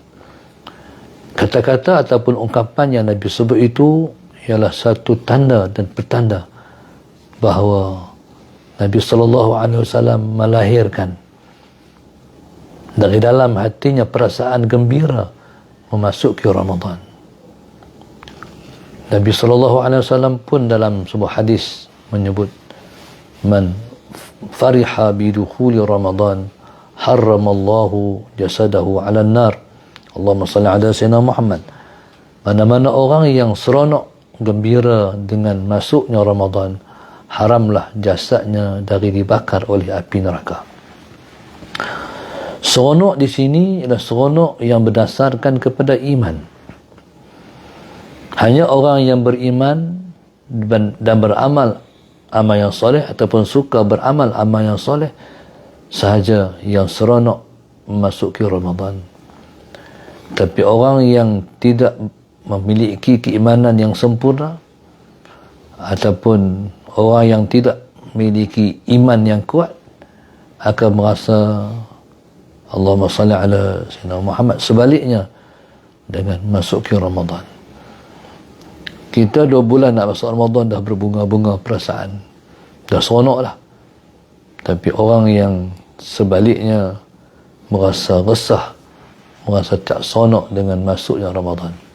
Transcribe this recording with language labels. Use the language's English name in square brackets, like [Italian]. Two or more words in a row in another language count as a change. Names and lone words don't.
[Malay] Kata-kata ataupun ungkapan yang Nabi sebut itu ialah satu tanda dan pertanda bahawa Nabi SAW melahirkan dari dalam hatinya perasaan gembira memasuki Ramadan. Nabi SAW pun dalam sebuah hadis menyebut, [Arabic] "من فرح بدخول رمضان حرم الله جسده على النار." اللهم صل على سيدنا محمد. [Malay] Mana-mana orang yang seronok gembira dengan masuknya Ramadan, haramlah jasadnya dari dibakar oleh api neraka. Seronok di sini adalah seronok yang berdasarkan kepada iman. Hanya orang yang beriman dan beramal amal yang soleh ataupun suka beramal amal yang soleh sahaja yang seronok memasuki Ramadan. Tapi orang yang tidak memiliki keimanan yang sempurna ataupun orang yang tidak memiliki iman yang kuat akan merasa, [Arabic] اللهم صل على سيدنا محمد, [Malay] sebaliknya dengan masuki Ramadan. Kita 2 bulan nak masuk Ramadan dah berbunga-bunga perasaan, dah seronok lah. Tapi orang yang sebaliknya merasa resah, merasa tak seronok dengan masuknya Ramadan.